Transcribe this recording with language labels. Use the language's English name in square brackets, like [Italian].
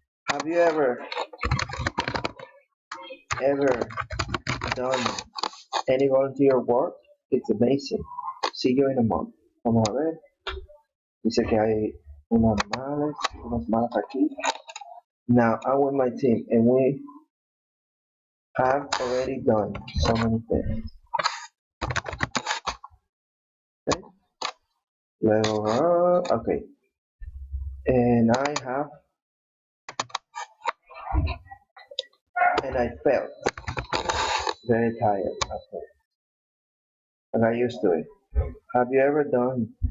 [English] Have you ever done any volunteer work? It's amazing. See you in a month. [Spanish] Vamos a ver. Dice que hay unas malas aquí. [English] Now I'm with my team and we have already done so many things. Okay. Level okay. And I felt very tired after. I got used to it. Have you ever done?